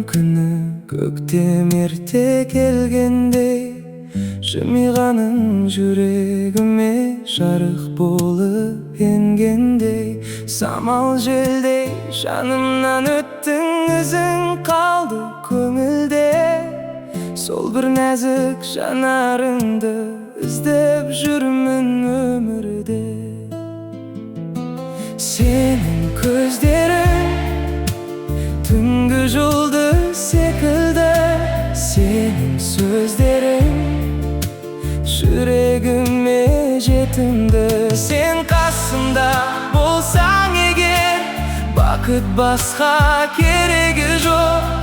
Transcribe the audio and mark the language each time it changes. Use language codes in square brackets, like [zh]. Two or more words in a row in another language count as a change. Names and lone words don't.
[kk] күні, көктем ерте келгендей, жымиғаның жүрегіме жарық болып енгендей. Самал желдей жанымнан өттің, ізің қалды көңілде. Сол бір нәзік жанарыңды іздеп жүрмін өмірде. [tr] Senin gözlerin [kk] түнгі жұлдыз секілді, [tr] senin sözlerin [kk] жүрегіме жетімді. Sen қасымда болсаң егер, бақыт басқа керегі жоқ.